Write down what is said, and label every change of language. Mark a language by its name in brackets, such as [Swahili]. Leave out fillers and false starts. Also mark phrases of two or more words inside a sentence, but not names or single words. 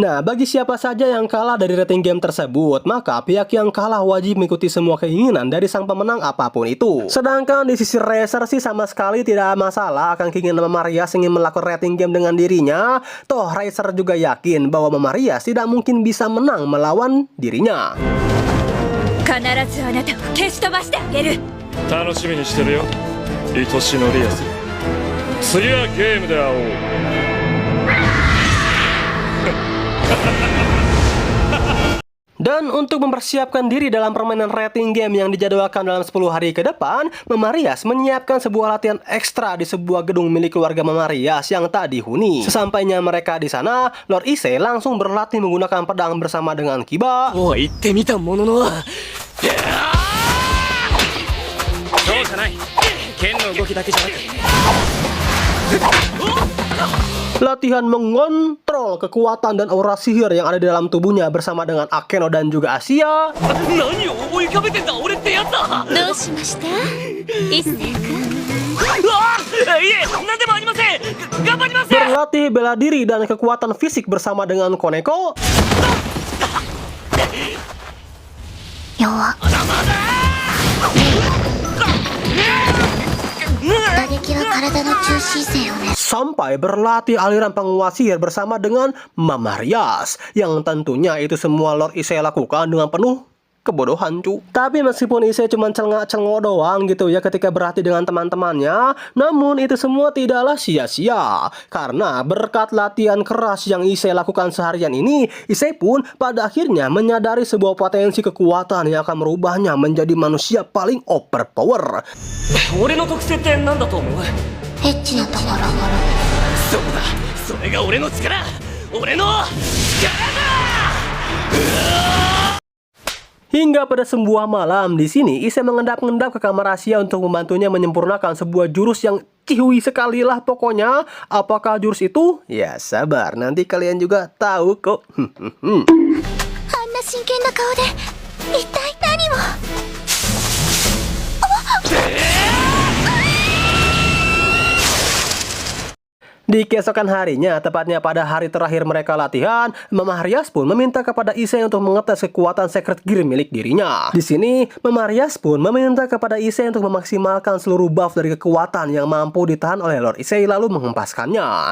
[Indonesian] Nah, bagi siapa saja yang kalah dari [English] Rating Game [Indonesian] tersebut, maka pihak yang kalah wajib mengikuti semua keinginan dari sang pemenang apapun itu. Sedangkan di sisi Riser sih sama sekali tidak masalah akan keinginan Mamarias ingin melakukan [English] rating game [Indonesian] dengan dirinya. Toh Riser juga yakin bahwa Mamarias tidak mungkin bisa menang melawan dirinya. [Japanese] 必ずあなたを消し飛ばしてあげる。楽しみにしてるよ、愛しのリアス。次はゲームで会おう。 [Indonesian] Dan untuk mempersiapkan diri dalam permainan [English] rating game [Indonesian] yang dijadwalkan dalam 10 hari ke depan, Mamarias menyiapkan sebuah latihan ekstra di sebuah gedung milik keluarga Mamarias yang tak dihuni. Sesampainya mereka di sana, Lord Issei langsung berlatih menggunakan pedang bersama dengan Kiba. [Japanese] とは言ってみたものの、そうじゃない、剣の動きだけじゃなく、 [Indonesian] Latihan mengontrol kekuatan dan aura sihir yang ada di dalam tubuhnya bersama dengan Akeno dan juga Asia. [Japanese] 何を追いかけてんだ俺ってやつだ。どうしました一世君。いえ、何でもありません。頑張ります。 [Indonesian] Berlatih bela diri dan kekuatan fisik bersama dengan Koneko. [Japanese] 弱。打撃は体の中心線をね。 [Indonesian] Sampai berlatih aliran penguat sihir bersama dengan Mamarias. Yang tentunya itu semua Lord Issei lakukan dengan penuh kebodohan cu. Tapi meskipun Issei cuma celengak-celengok doang gitu ya ketika berhati dengan teman-temannya, namun itu semua tidaklah sia-sia. Karena berkat latihan keras yang Issei lakukan seharian ini, Issei pun pada akhirnya menyadari sebuah potensi kekuatan yang akan merubahnya menjadi manusia paling overpower. [Japanese] 俺の特性って何だと思う？エッチなところ。そうだ、それが俺の力、俺の力だ！ [Indonesian] Hingga pada sebuah malam di sini, Issei mengendap-endap ke kamar rahasia untuk membantunya menyempurnakan sebuah jurus yang cihui sekali lah pokoknya. Apakah jurus itu? Ya sabar, nanti kalian juga tahu kok. [Japanese] あんな真剣な顔で一体何を。 [Indonesian] Di keesokan harinya, tepatnya pada hari terakhir mereka latihan, Mama Rias pun meminta kepada Issei untuk mengetes kekuatan [English] secret gear [Indonesian] milik dirinya. Di sini, Mama Rias pun meminta kepada Issei untuk memaksimalkan seluruh buff dari kekuatan yang mampu ditahan oleh Lord Issei lalu menghempaskannya.